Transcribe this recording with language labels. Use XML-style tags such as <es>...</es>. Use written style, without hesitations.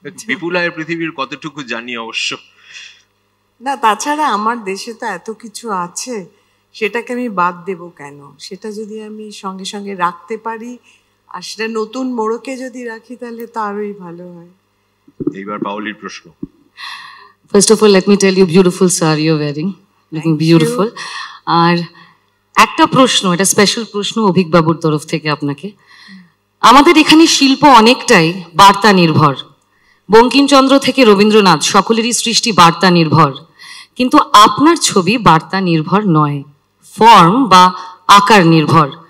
<bn>বিপুলায়ের পৃথিবীর কতটুকু জানি অবশ্য না। তাছাড়া আমার দেশে তো এত কিছু আছে, সেটাকে আমি বাদ দেব কেন? সেটা যদি আমি সঙ্গে সঙ্গে রাখতে পারি আর সেটা নতুন মোড়কে যদি রাখি, তাহলে তো আরোই ভালো হয়। এইবার পাওলির প্রশ্ন।</bn> <en>First of all, let me tell you, beautiful saree you're wearing, looking beautiful.</en> <bn>আর একটা প্রশ্ন, এটা স্পেশাল প্রশ্ন অভিক বাবুর তরফ থেকে আপনাকে। আমাদের এখানে শিল্প অনেকটাই বার্তা নির্ভর, বঙ্কিমচন্দ্র থেকে রবীন্দ্রনাথ সকলেরই সৃষ্টি বার্তা নির্ভর, কিন্তু আপনার ছবি বার্তা নির্ভর নয়, ফর্ম বা আকার নির্ভর।</bn>